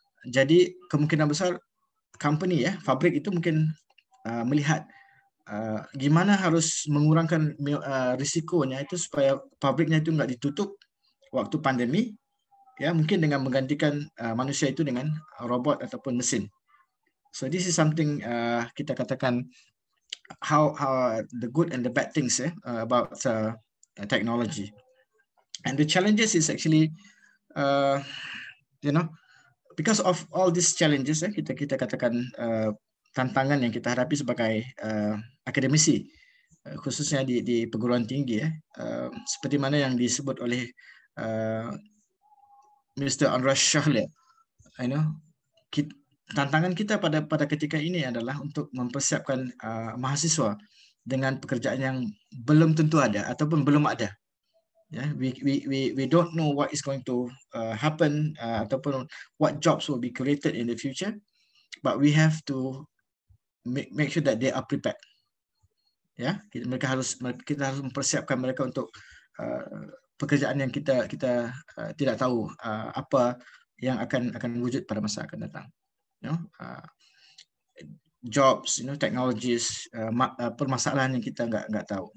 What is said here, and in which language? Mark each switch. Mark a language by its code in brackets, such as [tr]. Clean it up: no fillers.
[ms] Jadi kemungkinan besar company ya, pabrik itu mungkin melihat gimana harus mengurangkan risikonya itu supaya pabriknya itu enggak ditutup waktu pandemi ya, mungkin dengan menggantikan manusia itu dengan robot ataupun mesin. [en] So this is something [ms] kita katakan [en] how the good and the bad things about technology. And the challenges is actually because of all these challenges [ms] kita katakan tantangan yang kita hadapi sebagai akademisi, khususnya di perguruan tinggi seperti mana yang disebut oleh Mr. Anwar Shahli, tantangan kita pada ketika ini adalah untuk mempersiapkan mahasiswa dengan pekerjaan yang belum tentu ada ataupun belum ada. [en] We don't know what is going to happen ataupun what jobs will be created in the future, but we have to make sure that they are prepared. [ms] Kita harus mempersiapkan mereka untuk pekerjaan yang kita tidak tahu apa yang akan wujud pada masa akan datang. Jobs, technologies, permasalahan yang kita enggak tahu.